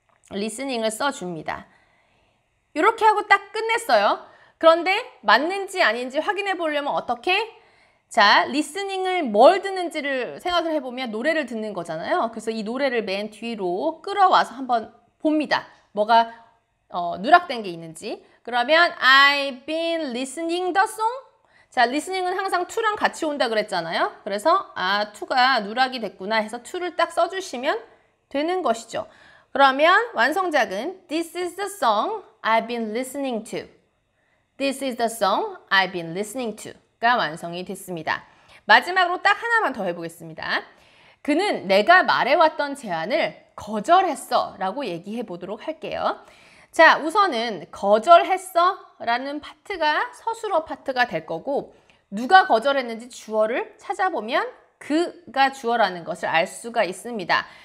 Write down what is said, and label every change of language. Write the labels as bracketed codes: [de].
[ko] listening을 써줍니다. 이렇게 하고 딱 끝냈어요. 그런데 맞는지 아닌지 확인해 보려면 어떻게? 자, listening을 뭘 듣는지를 생각을 해보면 노래를 듣는 거잖아요. 그래서 이 노래를 맨 뒤로 끌어와서 한번 봅니다. 뭐가 누락된 게 있는지. 그러면 [en] I've been listening the song. [ko] 자, listening은 항상 to랑 같이 온다 그랬잖아요. 그래서 to가 누락이 됐구나 해서 to를 딱 써주시면 되는 것이죠. 그러면 완성작은 [en] This is the song I've been listening to. This is the song I've been listening to가 [ko] 완성이 됐습니다. 마지막으로 딱 하나만 더 해보겠습니다. 그는 내가 말해왔던 제안을 거절했어 라고 얘기해 보도록 할게요. 자, 우선은 거절했어 라는 파트가 서술어 파트가 될 거고 누가 거절했는지 주어를 찾아보면 그가 주어라는 것을 알 수가 있습니다.